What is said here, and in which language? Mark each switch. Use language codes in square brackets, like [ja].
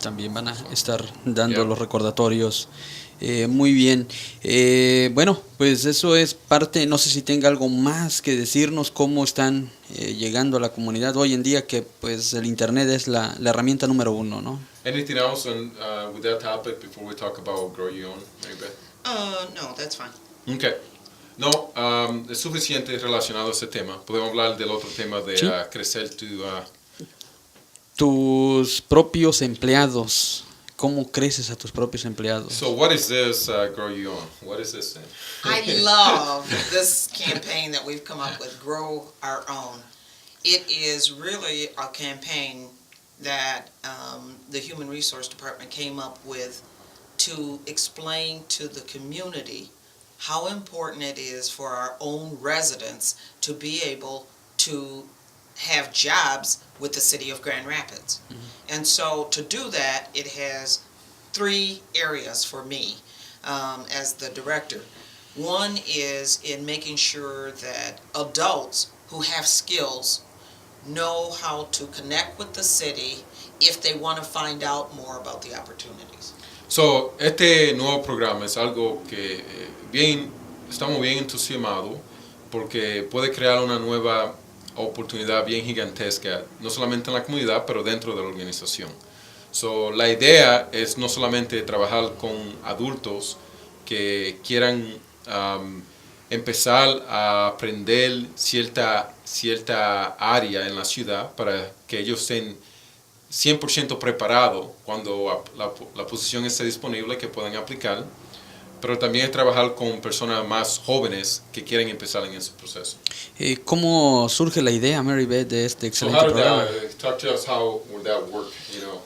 [es] También van a estar dando [en] Yeah. [es] los recordatorios. Muy bien. Bueno, pues eso es parte, no sé si tenga algo más que decirnos, cómo están llegando a la comunidad hoy en día, que pues el internet es la herramienta número uno, ¿no? [en] Anything else with that topic before we talk about Grow Your Own, Maribel? No, that's fine. Okay. [es] No, es suficiente relacionado a ese tema. Podemos hablar del otro tema de Sí. Crecer Tus propios empleados. ¿Cómo creces a tus propios empleados? [en] So what is this, Grow Your Own? What is this thing? I love this campaign that we've come up with, Grow Our Own. It is really a campaign that the Human Resource Department came up with to explain to the community how important it is for our own residents to be able to have jobs with the city of Grand Rapids. And so to do that, it has 3 areas for me as the director. One is in making sure that adults who have skills know how to connect with the city if they want to find out more about the opportunities. [es] So, este nuevo programa es algo que estamos bien entusiasmados porque puede crear una nueva oportunidad bien gigantesca, no solamente en la comunidad, pero dentro de la organización. So, la idea es no solamente trabajar con adultos que quieran empezar a aprender cierta área en la ciudad para que ellos estén 100% preparados cuando la posición esté disponible, que puedan aplicar, pero también es trabajar con personas más jóvenes que quieren empezar en ese proceso. ¿Cómo surge la idea, Mary Beth, de este [en] So [es] excelente [en] how did [es] programa? [en] that, talk to us, how would that work, you know?